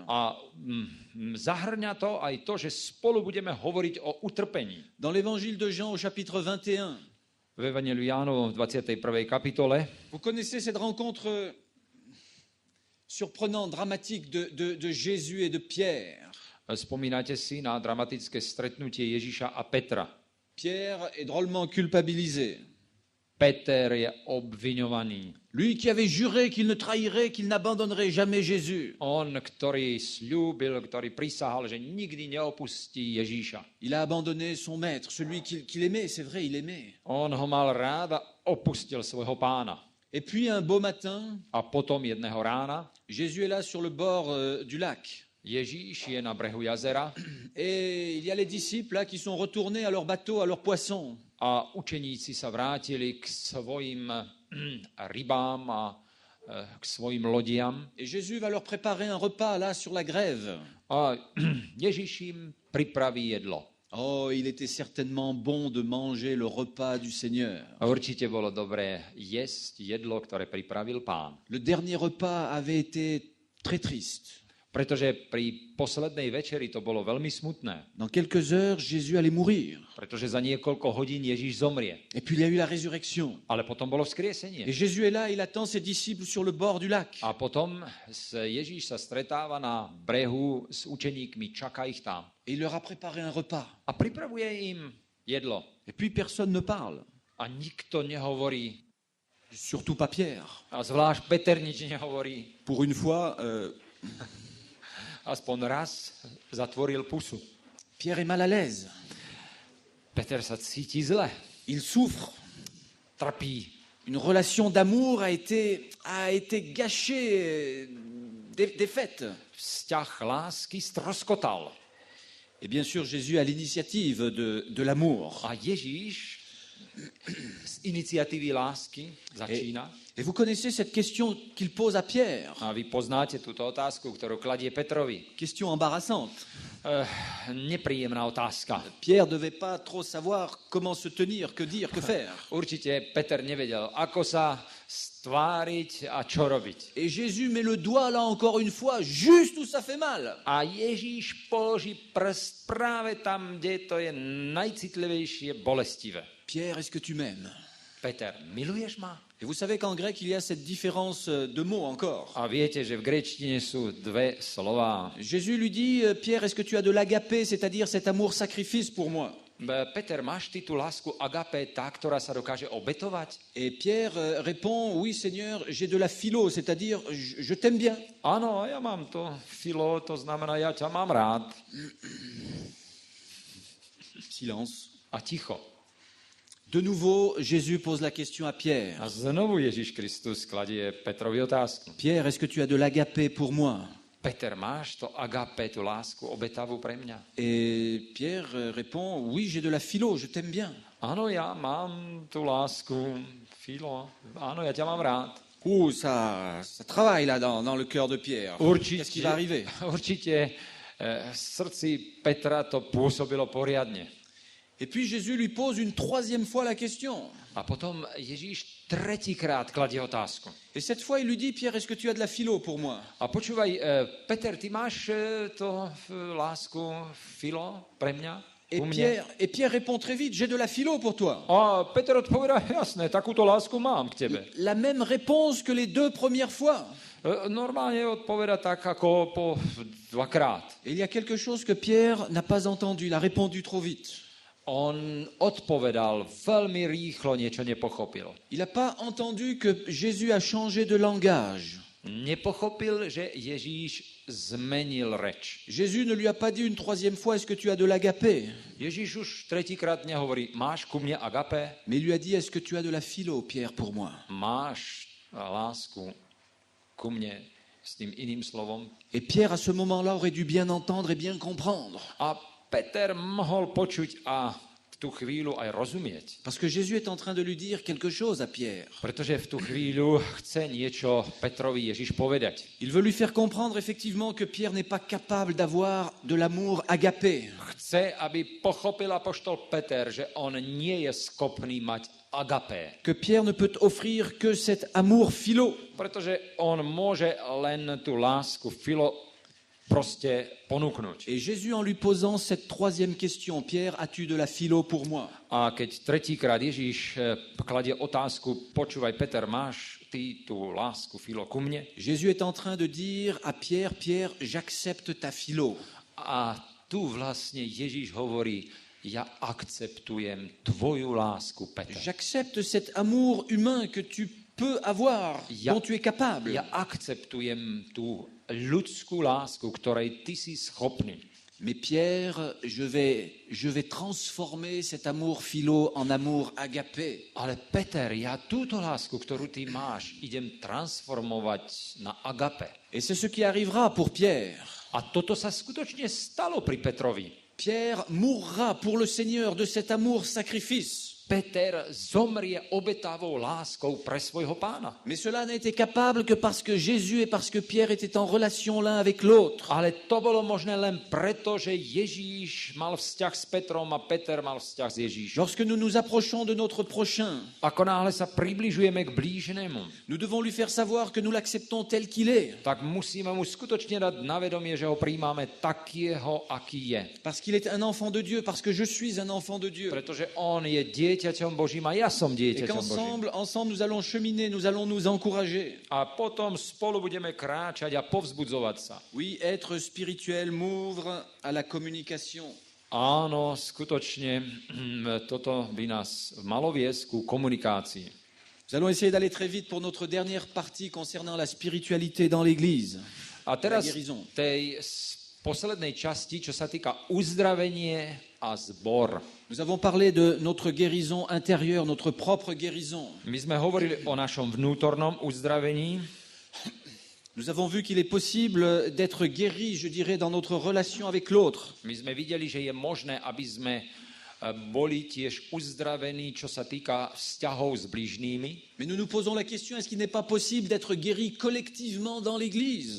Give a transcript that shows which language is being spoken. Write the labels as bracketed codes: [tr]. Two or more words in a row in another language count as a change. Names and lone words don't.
[sk] A zahrňa to aj to, že spolu budeme hovoriť o utrpení. [fr] Dans l'évangile de Jean au chapitre 21, [sk] v Evangeliu Jánovom v 21. kapitole. [fr] Vous connaissez cette rencontre surprenante, dramatique de Jésus et de Pierre. [sk] Spomínate si na dramatické stretnutie Ježiša a Petra. [fr] Pierre est drôlement culpabilisé. [sk] Peter je obviňovaný. [fr] Lui qui avait juré qu'il ne trahirait, qu'il n'abandonnerait jamais Jésus. [sk] On, ktorý sľúbil, ktorý prisahal, že nikdy neopustí Ježíša. [fr] Il a abandonné son maître, celui qu'il aimait, c'est vrai, il aimait. [sk] On ho mal rád a opustil svojho pána. [fr] Et puis un beau matin, [sk] A potom jedného rána [fr] Jésus est là sur le bord du lac. [sk] Ježíš je na brehu jazera [fr] Et il y a les disciples là qui sont retournés à leur bateau, à leurs poissons. [sk] a učeníci sa vrátili k svojim rybám a k svojim lodiam. [fr] Et Jésus va leur préparer un repas là sur la grève. [sk] A Ježiš im pripraví jedlo. [fr] Oh, il était certainement bon de manger le repas du Seigneur. [sk] A určite bolo dobré jesť jedlo, ktoré pripravil Pán. [fr] Le dernier repas avait été très triste. [sk] Pretože pri poslednej večeri to bolo veľmi smutné. [fr] Dans quelques heures, Jésus allait mourir. [sk] Pretože za niekoľko hodín Ježíš zomrie. [fr] Et puis il y a eu la résurrection. [sk] Ale potom bolo vzkriesenie. [fr] Et Jésus est là, il attend ses disciples sur le bord du lac. [sk] A potom Ježíš sa stretáva na brehu s učeníkmi, čaká ich tam. [fr] Et il leur a préparé un repas. [sk] A pripravuje im jedlo. [fr] Et puis personne ne parle. [sk] A nikto nehovorí. [fr] Surtout pas Pierre. [sk] A zvlášť Peter nič nehovorí. [fr] Pour une fois, [sk] Aspoň raz zatvoril pusu. [fr] Pierre est mal à l'aise. [sk] Peter sa cíti zle. [fr] Il souffre. [sk] Trpí. [fr] Une relation d'amour a été gâchée, défaite. [sk] Vzťah lásky stroskotal. [fr] Et bien sûr, Jésus a l'initiative de l'amour. [sk] A Ježíš z iniciatívy lásky začína. [fr] Et vous connaissez cette question qu'il pose à Pierre. [sk] A vy poznáte túto otázku, ktorú kladie Petrovi. [fr] Question embarrassante. [sk] Nepríjemná otázka. [fr] Pierre ne devait pas trop savoir comment se tenir, que dire, que faire. [sk] Určite Peter nevedel, ako sa stváriť a čo robiť. [fr] Et Jésus met le doigt là encore une fois, juste où ça fait mal. [sk] A Ježíš položí prst práve tam, kde to je najcitlivejšie, bolestivé. [fr] Pierre, est-ce que tu m'aimes? [sk] Peter, miluješ ma? [fr] Et vous savez qu'en grec, il y a cette différence de mots encore. [sk] A viete, že v gréčtine sú dve slová. [fr] Jésus lui dit, Pierre, est-ce que tu as de l'agapé, c'est-à-dire cet amour-sacrifice pour moi? [sk] Peter, máš ty tú lásku agapé, tá, ktorá sa dokáže obetovať? [fr] Et Pierre répond, oui Seigneur, j'ai de la philo, c'est-à-dire je t'aime bien. [sk] Áno, ja mám to filo, to znamená, ja ťa mám rád. [fr] Silence. [sk] A ticho. [fr] De nouveau, Jésus pose la question à Pierre. [sk] A znovu Ježiš Kristus kladie Petrovi otázku. [fr] Pierre, est-ce que tu as de l'agapé pour moi? [sk] Peter, máš to agapé, tú lásku obetavú pre mňa? [fr] Et Pierre répond, oui, j'ai de la philo, je t'aime bien. [sk] Áno, ja mám tú lásku, filo. Áno, ja ťa mám rád. [fr] Ça travaille là dans le cœur de Pierre. Qu'est-ce qui va arriver? [sk] Určite v srdci Petra to pôsobilo poriadne. [fr] Et puis Jésus lui pose une troisième fois la question. [sk] A potom Ježíš tretíkrát kladie otázku. [fr] Et cette fois, il lui dit, Pierre, est-ce que tu as de la philo pour moi? [sk] A počúvaj, Peter, ty máš to lásku, filo pre mňa? [fr] Et Pierre répond très vite, j'ai de la philo pour toi. [sk] A Peter odpovedá, jasné, takúto lásku mám k tebe. [fr] La même réponse que les deux premières fois. [sk] Normálne odpoveda tak, ako po dvakrát. [fr] Et il y a quelque chose que Pierre n'a pas entendu, il a répondu trop vite. [sk] On odpovedal veľmi rýchlo, niečo nepochopil. [fr] Il n'a pas entendu que Jésus a changé de langage. [sk] Nepochopil, že Ježíš zmenil reč. [fr] Jésus ne lui a pas dit une troisième fois, est-ce que tu as de l'agapé? [sk] Ježíš už tretíkrát nehovorí, máš ku mne agapé? [fr] Mais il lui a dit, est-ce que tu as de la philo, Pierre, pour moi? [sk] Máš lásku ku mne s tým iným slovom? [fr] Et Pierre, à ce moment-là, aurait dû bien entendre et bien comprendre. [sk] A Peter mohol počuť a v tú chvíľu aj rozumieť. [fr] Parce que Jésus est en train de lui dire quelque chose à Pierre. [sk] Pretože v tú chvíľu chce niečo Petrovi Ježiš povedať. [fr] Il veut lui faire comprendre effectivement que Pierre n'est pas capable d'avoir de l'amour agapé. [sk] Chce, aby pochopil apoštol Peter, že on nie je schopný mať agapé. [fr] Que Pierre ne peut offrir que cet amour philo. [sk] Pretože on môže len tú lásku filo proste ponúknuť. [fr] Et Jésus, en lui posant cette troisième question, Pierre, as-tu de la philo pour moi? [sk] A keď tretíkrát Ježíš kladie otázku, počúvaj Peter, máš ty tú lásku, Filo, ku mne? [fr] Jésus est en train de dire à Pierre, Pierre, j'accepte ta philo. [sk] A tu vlastne Ježíš hovorí, ja akceptujem tvoju lásku, Peter. [fr] J'accepte cet amour humain que tu peux avoir, dont tu es capable. [sk] Ja akceptujem tú ľudskú lásku, ktorej ty si schopný. [fr] Mais Pierre, je vais transformer cet amour philo en amour agapé. [sk] Ale Peter, ja túto lásku, ktorú ty máš, idem transformovať na agape. [fr] Et c'est ce qui arrivera pour Pierre. [sk] A toto sa skutočne stalo pri Petrovi. [fr] Pierre mourra pour le Seigneur de cet amour sacrifice. [sk] Peter zomrie obetavou láskou pre svojho pána. [fr] Mais cela n'a été capable que parce que Jésus et parce que Pierre étaient en relation l'un avec l'autre. [sk] Ale to bolo možné len preto, že Ježíš mal vzťah s Petrom a Peter mal vzťah s Ježíšom. [fr] Lorsque nous nous approchons de notre prochain, [sk] Ako náhle sa približujeme k blíženému, [fr] nous devons lui faire savoir que nous l'acceptons tel qu'il est. [sk] tak musíme mu skutočne dať na vedomie, že ho príjmame takého, aký je. [fr] Parce qu'il est un enfant de Dieu, parce que je suis un enfant de Dieu. [sk] Pretože on je dieťaťom Božím a ja som [fr] Et [sk] dieťaťom Božím. [fr] ensemble, nous allons cheminer, nous allons nous encourager. [sk] A potom spolu budeme kráčať a povzbudzovať sa. [fr] Oui, être spirituel m'ouvre à la communication. [sk] Áno, skutočne toto by nás malo viesť ku komunikácii. [fr] Nous allons essayer d'aller très vite pour notre dernière partie concernant la spiritualité dans l'Église. [sk] A teraz [fr] La guérison. [sk] tej poslednej časti, čo sa týka uzdravenie a zbor. [fr] Nous avons parlé de notre guérison intérieure, notre propre guérison. [sk] My sme hovorili o našom vnútornom uzdravení. [fr] Nous avons vu qu'il est possible d'être guéri, je dirais, dans notre relation avec l'autre. [sk] My sme videli, že je možné, aby sme boli tiež uzdravení, čo sa týka vzťahov s blížnými. [fr] Mais nous nous posons la question, est-ce qu'il n'est pas possible d'être guéri collectivement dans l'Église?